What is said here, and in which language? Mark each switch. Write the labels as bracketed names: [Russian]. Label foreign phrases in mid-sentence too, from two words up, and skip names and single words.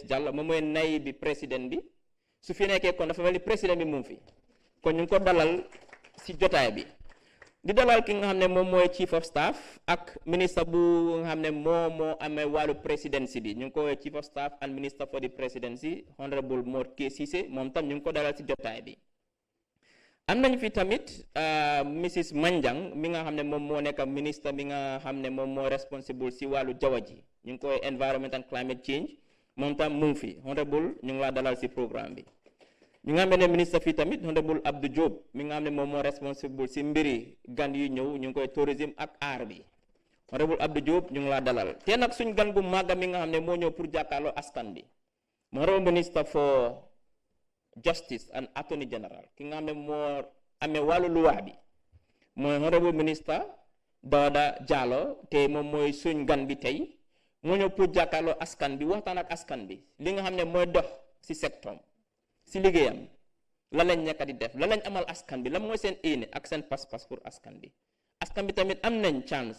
[Wolof] Jallow moom mooy nay bi président bi su fi nekkee kon dafa mel ni président bi mu fi kon ñu ngi ko dalal si jotaay bi di dalal ki nga xam ne moom mooy [English] Chief of Staff [Wolof] ak ministre bu nga xam ne moo amee wàllu presidency bi ñu ngi ko woowee [English] Chief of Staff and Minister for the Presidency Honorable Maud K. [Wolof] Cisse moom tam ñu ngi ko dalal si jotaay bi am nañ fi tamit Mrs. Manjang mi nga xam ne moom moo nekk ministre mi nga xam ne moom moo responsible si wàllu jaww ji ñu ngi koy [English] environment and climate change [Wolof] moom tam mu ngi fi honorable ñu ngi laa dalal si programme bi ñu nga xam ne ministre fii tamit honorable Abdou Job mi nga xam ne moom moo responsible si mbiri gan yu ñëw ñu ngi koy tourisme ak aar bi honorable Abdou Job ñu ngi laa dalal te nag suñ gan gu màgga mi nga xam ne moo ñëw pour jàkkaarloo askan bi [English] honorable minister for Justice and Attorney General [Wolof] ki nga xam ne moo amee wàllu luwaa bi mooy [English] honorable minister [Wolof] Dauda Jallow te moom mooy suñ gan bi tey moo ñëw pour jàkkaarloo askan bi waxtaan ak askan bi li nga xam ne mooy dox si secteur si liggéeyam lan lañ nekk di def lan lañ amal askan bi lan mooy seen éene ak seen pas-pas pour askan bi tamit am nañ chance